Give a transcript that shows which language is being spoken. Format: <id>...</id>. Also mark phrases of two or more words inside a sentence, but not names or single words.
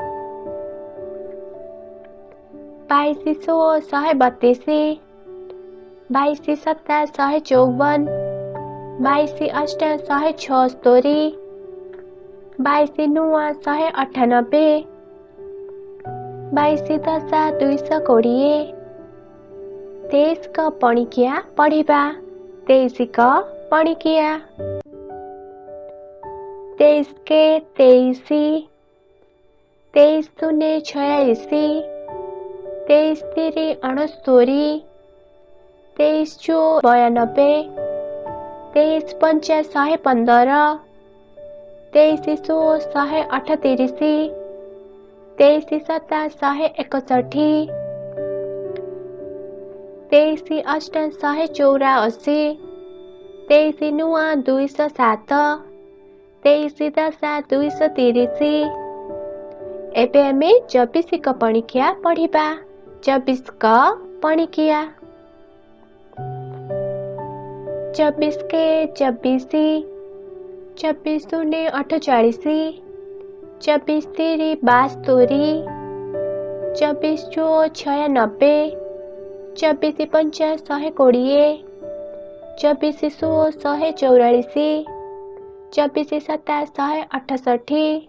<or>22 ଛଅ 132, 22 ସତା 154, 22 ଅଷ୍ଟା 176, 22 ନୁଆ 198, 22 ଦଶା 220। 23କ ପଣିକିଆ ପଢିବା। 23କ ପଣିକିଆ। 23 କେ 23, 23 ଦୁଣେ 46, 23 ତିରି 69, 23 ଚଉ 92, 23 ପଞ୍ଚା 115, 23 ଛଅ 138, 23 ସତା 161, 23 ଅଷ୍ଟା 184, 23 ନୁଆ 207, 23 ଦଶା 230। ଏବେ ଆମେ 24କ ପଣିକିଆ ପଢିବା। 24କ ପଣିକିଆ। 24 କେ 24, 24 ଦୁଣେ 48, 24 ତିରି 72, 24 ଚଉ 96, 24 ପଞ୍ଚା 120, 24 ଛଅ 144, 24 ସତା 168,</or>